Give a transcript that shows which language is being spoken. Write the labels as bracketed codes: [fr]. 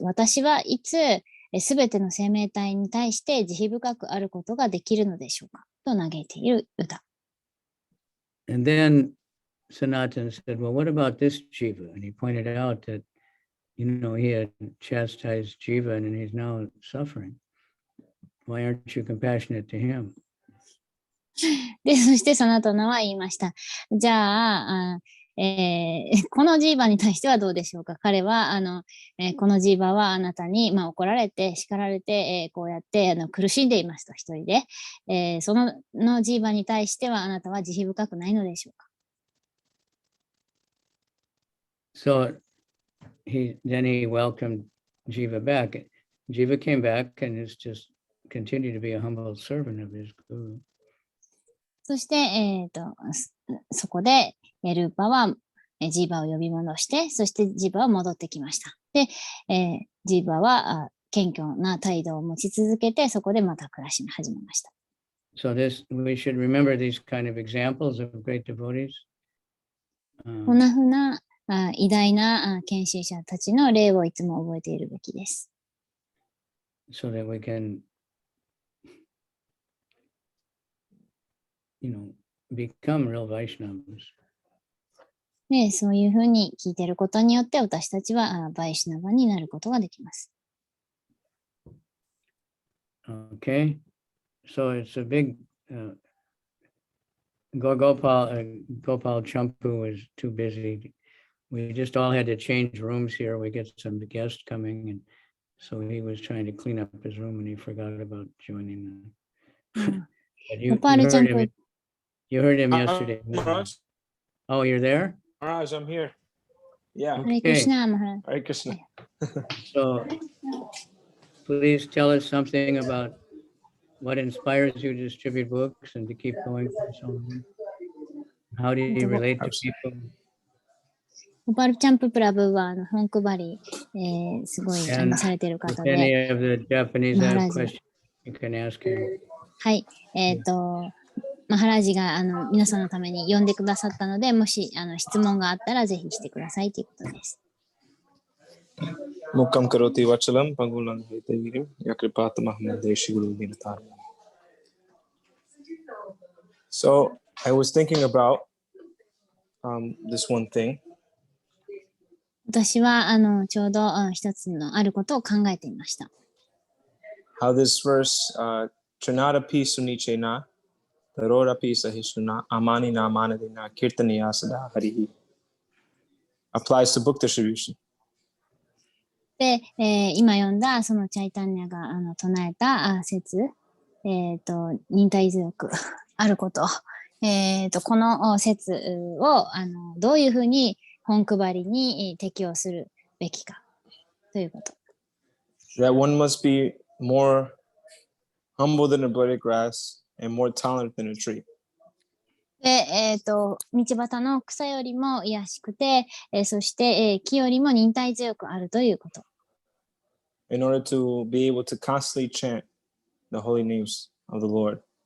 [ja] 私はいつすべての生命体に対して慈悲深くあることができるのでしょうかと嘆いている歌。 [en] And then Sanatan said, well, what about this jiva? And he pointed out that, he had chastised jiva and he's now suffering. Why aren't you compassionate to him? [ja] で、そしてその後のは言いました。じゃあ、このジーバに対してはどうでしょうか。彼はこのジーバはあなたに、怒られて叱られて、こうやって苦しんでいますと一人で、そのジーバに対してはあなたは慈悲深くないのでしょうか。 [en] So then he welcomed Jiva back. Jiva came back and is just continued to be a humble servant of his guru. [ja] そして、そこでルーパはジーバを呼び戻して、そしてジーバは戻ってきました。で、ジーバは謙虚な態度を持ち続けて、そこでまた暮らし始めました。 [en] So we should remember these kind of examples of great devotees. [ja] こんなふうな偉大な献身者たちの例をいつも覚えているべきです。 [en] So that we can, become real Vaishnavas. [ja] で、そういうふうに聞いていることによって私たちはバイシュナバになることができます。 [en] Okay, so it's a big Gopal Champu was too busy. We just all had to change rooms here. We get some guests coming, and so he was trying to clean up his room and he forgot about joining. You heard him yesterday. Maharaj. Oh, you're there? Maharaj, I'm here. Yeah. Hare Krishna, Maharaj. Hare Krishna. So please tell us something about what inspires you to distribute books and to keep going for so long. How do you relate to people? [ja] ゴパルチャンププラブは本配り、すごいされている方で、マハラージ。はい、マハラージが皆さんのために呼んでくださったので、もし質問があったらぜひしてくださいということです。 [sa] Mukam karoti vachalam pangulang hitavirim yakripata mahmadeshi guru nirtar. [en] So I was thinking about this one thing. [ja] 私はちょうど一つのあることを考えていました。 [en] How this verse, [sa] Trinada pi sunichena, Tarora pi sahishuna, Amani na manadina, Kirtaniya sada harihi, [en] applies to book distribution. [ja] で、今読んだそのチャイタンニャが唱えた説、忍耐強くあること、この説をどういうふうに本配りに適用するべきかということ。 [en] That one must be more humble than a blade of grass and more tolerant than a tree. [ja] で、道端の草よりも卑しくて、そして、木よりも忍耐強くあるということ。 [en] In order to be able to constantly chant the holy names of the Lord.